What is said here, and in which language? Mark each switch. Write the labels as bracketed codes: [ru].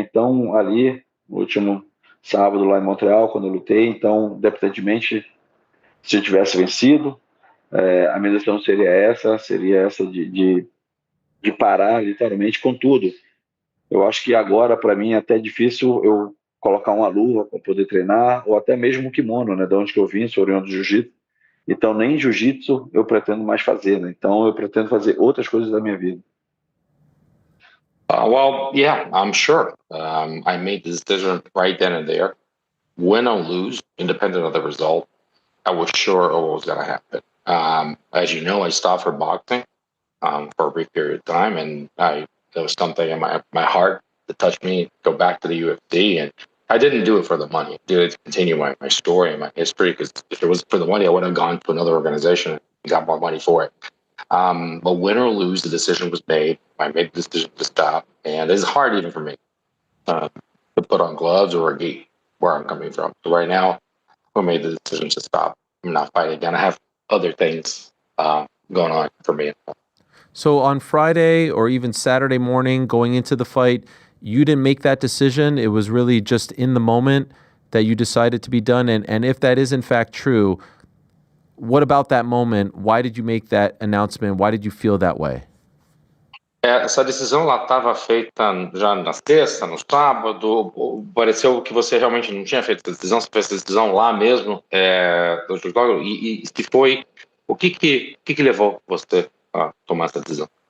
[pt] Então, ali, no último sábado lá em Montreal, quando eu lutei, então, independentemente se eu tivesse vencido, a minha decisão seria essa de parar literalmente com tudo. Eu acho que agora, para mim, é até difícil eu colocar uma luva para poder treinar, ou até mesmo um kimono, né? De onde que eu vim, sou oriundo do jiu-jitsu. Então, nem jiu-jitsu eu pretendo mais fazer, né? Então, eu pretendo fazer outras coisas da minha vida. [en] Well, yeah, I'm sure. I made the decision right then and there. Win or lose, independent of the result, I was sure what was going to happen. As you know, I stopped for boxing for a brief period of time, and there was something in my heart that touched me, go back to the UFC, and I didn't do it for the money. I did it to continue my story and my history, because if it was for the money, I would have gone to another organization and got more money for it. But win or lose, the decision was made. I made the decision to stop, and it's hard even for me to put on gloves or a gi where I'm coming from. So right now, I made the decision to stop. I'm not fighting again. I have other things going on for me. So on Friday or even Saturday morning going into the fight, you didn't make that decision. It was really just in the moment that you decided to be done. And if that is in fact true, what about that moment? Why did you make that announcement? Why did you feel that way? [pt] Essa decisão lá estava feita já na sexta, no sábado. Pareceu que você realmente não tinha feito essa decisão. Você fez essa decisão lá mesmo do escritório. E se foi, o que levou você a tomar essa decisão?